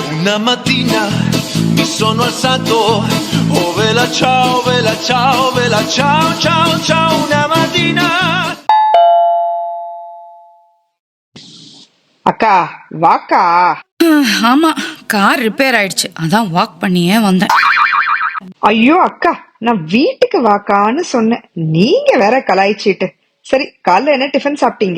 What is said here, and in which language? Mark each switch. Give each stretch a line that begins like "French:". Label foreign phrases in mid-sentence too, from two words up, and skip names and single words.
Italian: Una mattina mi sono alzato, oh vela ciao, vela ciao, vela ciao, ciao, ciao, una mattina.
Tamil: அக்கா வாக்கா. ஆமா,
English: car repair
Tamil: ஆயிடுச்சு, அதான் வாக் பண்ணியே வந்தேன். ஐயோ அக்கா, நான் வீட்டுக்கு வாக்கான்னு சொன்னேன், நீங்க வேற கலாய்ச்சிட்டு. சரி, காலைல என்ன டிஃபன் சாப்பிட்டீங்க?